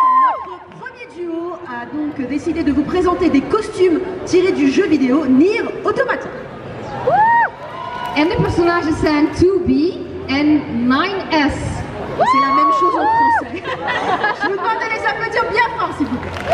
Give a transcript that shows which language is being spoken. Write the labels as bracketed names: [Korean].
[French] Notre premier duo a donc décidé de vous présenter des costumes tirés du jeu vidéo Nier Automata. [Dutch] En de personages zijn 2B en 9S. [French] C'est la même chose en français. Je vous demande de les applaudir bien fort s'il vous plaît.